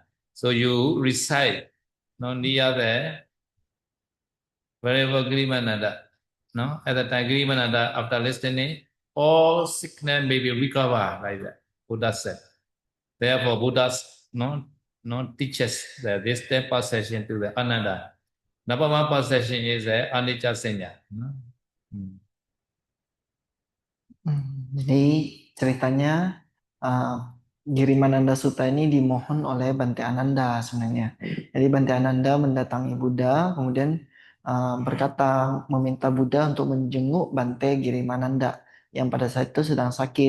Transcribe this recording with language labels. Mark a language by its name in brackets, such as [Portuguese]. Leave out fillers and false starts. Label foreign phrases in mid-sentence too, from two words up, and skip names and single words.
[English] So you recite, no, near the Venerable Girimananda. No, at the time, Girimananda, after listening, all sickness may be recovered like that. Buddha said. Therefore, Buddha teaches this 10 perception to the Ananda. Number one perception is the [Pali] anicca senya. [English] No? [Indonesian] Jadi ceritanya Girimananda Sutta ini dimohon oleh Bante Ananda sebenarnya. Jadi Bante Ananda mendatangi Buddha, kemudian berkata meminta Buddha untuk menjenguk Bante Girimananda yang pada saat itu sedang sakit.